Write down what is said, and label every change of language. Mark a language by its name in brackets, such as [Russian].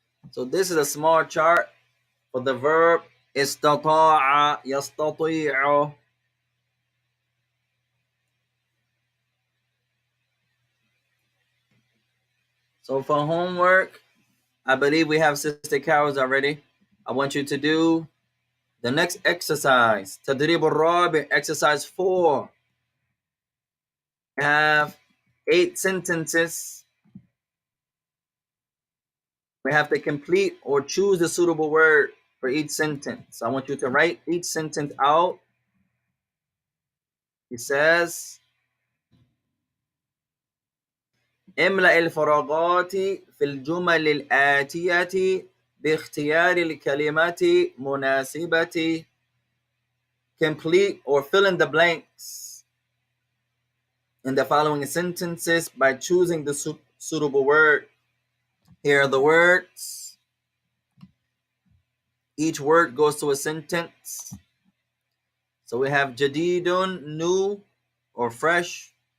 [English] So this is a small chart for the verb [Arabic] استطاع يستطيع. [English] So for homework, I believe we have Sister Carol's already. I want you to do the next exercise. [Arabic] تدريب الرابع, [English] exercise 4. We have 8 sentences. We have to complete or choose the suitable word for each sentence. I want you to write each sentence out. It says [Arabic] املأ الفراغات في الجمل الآتية باختيار الكلمات مناسبة. [English] Complete or fill in the blanks in the following sentences by choosing the suitable word. Here are the words. Each word goes to a sentence. So we have jadidun, new or fresh.